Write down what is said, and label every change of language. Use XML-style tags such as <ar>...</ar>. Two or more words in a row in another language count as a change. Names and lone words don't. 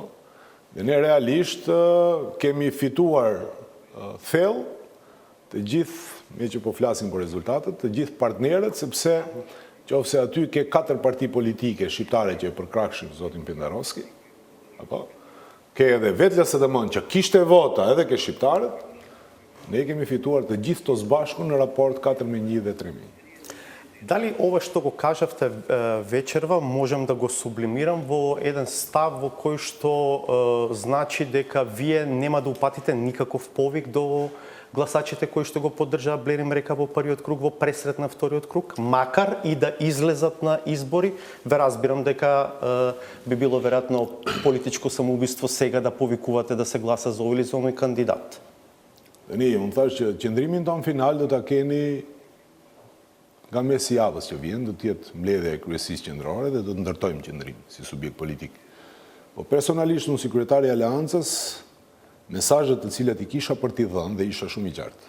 <sq>Dhe ne realisht kemi fituar thellë të gjithë, me që po flasim për rezultatet, të gjithë partnerët, sepse qofse aty ke 4 parti politike shqiptare që e përkrakshin zotin Pendarovski, apo? Ke edhe vetë LSDM që kishte vota edhe ke shqiptarët, ne kemi fituar të gjithë të zbashku në raport 4-1 dhe 3-1.</sq> <mk>Дали ова што го кажавте вечерва можам да го сублимирам во еден став во кој што значи дека вие нема да упатите никаков повик до гласачите кои што го поддржаа Блерим Река во првиот круг, во пресрет на вториот круг, макар и да излезат на избори? Ве разбирам дека би било веројатно политичко самоубиство сега да повикувате да се гласа за овој или за оној кандидат.</mk> <sq>Ne, më thash që qëndrimin tonë final do ta keni nga mesi javës që vjen, do të jetë mbledhja e kryesisë qendrore dhe do të ndërtojmë qendrim si subjekt politik. Po personalisht unë si kryetari i Aleancës, mesazhet të cilat i kisha për t'i dhënë dhe isha shumë i qartë.</sq>